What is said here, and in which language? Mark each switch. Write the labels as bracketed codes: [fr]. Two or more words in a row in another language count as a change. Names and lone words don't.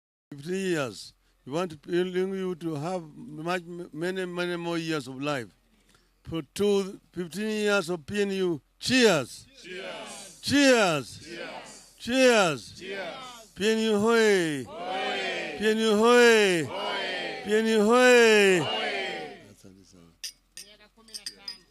[en] 15 years. We want you to have many more years of life. For 15 years of PNU, cheers! Cheers! Cheers! Cheers! Cheers! Cheers! PNU hoy! Hoy! PNU hoy! Hoy! PNU hoy! Hoy!